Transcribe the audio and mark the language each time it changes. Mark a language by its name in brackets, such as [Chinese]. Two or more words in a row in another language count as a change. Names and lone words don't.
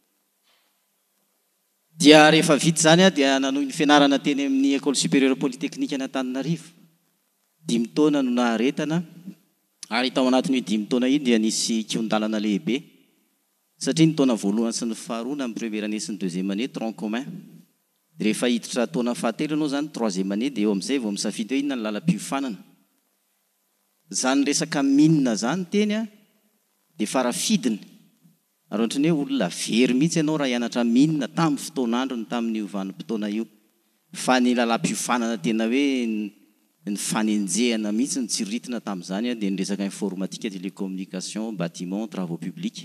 [Malagasy] Dia rehefa vita zany dia nanohy ny fianarana teny amin'ny école supérieure polytechnique Antananarivo 5 taona no naharetana ary tao anatin'ny 5 taona iny dia nisy kion-dalana lehibe satria ny taona voalohany sy ny faharoa na amin'ny [French] première année [Malagasy] sy ny [French] deuxième année tronc commun. [Malagasy] Rehefa hiditra taona fahatelo anao zany [French] troisième année [Malagasy] dia eo amin'izay vao misafidy hoe inona ny lalam-piofanana. Zany resaka minina zany teny dia farafidiny ary ohatrany hoe olona very mihitsy ianao raha hianatra minina tamin'ny fotoan'androny tamin'ny vanim-potoana io fa ny lalam-piofanana tena hoe ny fanenjehana mihitsy ny tsiritina tamin'izany dia ny resaka [French] informatique télécommunication bâtiment travaux publics.